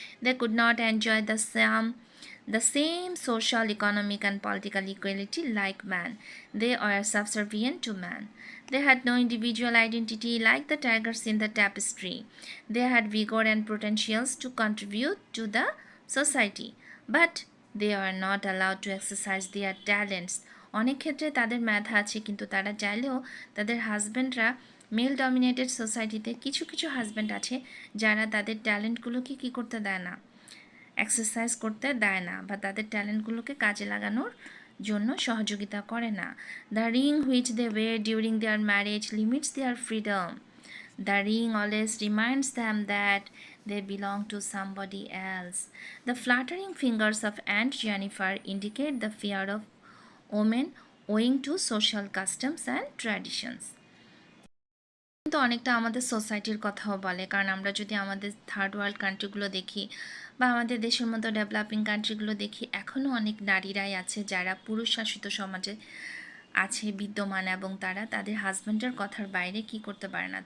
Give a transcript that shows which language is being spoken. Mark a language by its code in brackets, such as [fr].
[en] They could not enjoy the same social, economic, and political equality like man. They were subservient to man. They had no individual identity like the tigers in the tapestry. They had vigor and potentials to contribute to the society, but they are not allowed to exercise their talents. [bn] অনেক ক্ষেত্রে তাদের মেধা আছে, কিন্তু তারা চাইলেও তাদের হাজব্যান্ডরা mail dominated সোসাইটিতে কিছু কিছু হাজব্যান্ড আছে যারা তাদের ট্যালেন্টগুলোকে কী করতে দেয় না, এক্সারসাইজ করতে দেয় না বা তাদের ট্যালেন্টগুলোকে কাজে লাগানোর জন্য সহযোগিতা করে না। [en] The ring which they wear during their marriage limits their freedom. The ring always reminds them that they belong to somebody else. The fluttering fingers of Aunt Jennifer indicate the fear of women owing to social customs and traditions. [bn] কিন্তু অনেকটা আমাদের সোসাইটির কথাও বলে, কারণ আমরা যদি আমাদের থার্ড ওয়ার্ল্ড কান্ট্রিগুলো দেখি বা আমাদের দেশের মতো ডেভেলপিং কান্ট্রিগুলো দেখি, এখনও অনেক নারীরাই আছে যারা পুরুষ শাসিত সমাজে আছে বিদ্যমান, এবং তারা তাদের হাজব্যান্ডের কথার বাইরে কি করতে পারে না।